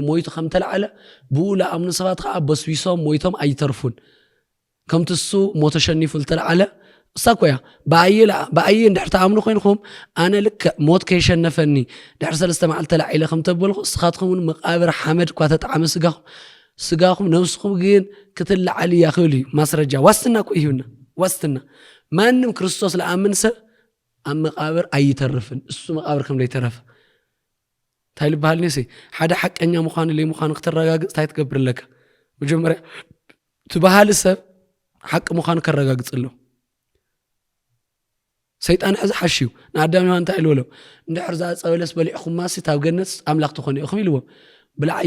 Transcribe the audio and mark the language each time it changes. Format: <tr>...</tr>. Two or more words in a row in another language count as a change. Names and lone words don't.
<ti>ሞይቱ ከም ተለዓለ ብኡ ለኣምኑ ሰባት ከዓ በስቢሶም ሞይቶም ኣይተርፉን ከምቲ እሱ ሞቶ ሸኒፉ ዝተለዓለ እሳኮያ ብኣየ እንድሕር ተኣምኑ ኮይንኩም ኣነ ልክ ሞት ከይሸነፈኒ ድሕሪ 3 መዓልቲ ተላዒለ ከም ተበልኹ እስኻትኩም እውን መቃብር ሓመድ እኳ ተጣዕመ ስጋኹም ነብስኩም ግን ክትለዓል እያ ክብል እዩ ማስረጃ ዋስትና እኮ ይሁና ዋስትና ማንም ክርስቶስ ለኣምን ሰብ ኣብ መቃብር ኣይተርፍን እሱ መቃብር ከም ዘይተረፈ እንታይ ልበሃል ነሲ ሓደ ሓቀኛ ምዃኑ ለይምዃኑ ክትረጋግፅ እንታይ ትገብር ኣለካ መጀመርያ ትበሃል ሰብ ሓቂ ምዃኑ ከረጋግፅ ኣሎ ሰይጣን ሕዚ ሓሽዩ ንኣዳም ዮሃን እንታይ ኢልዎ እንድሕር ዝፀበለስ በሊዕኹም ማሲ ኣብ ገነት ኣምላኽ ትኾኑ ኢኹም ኢልዎም ብላዕያ</ti>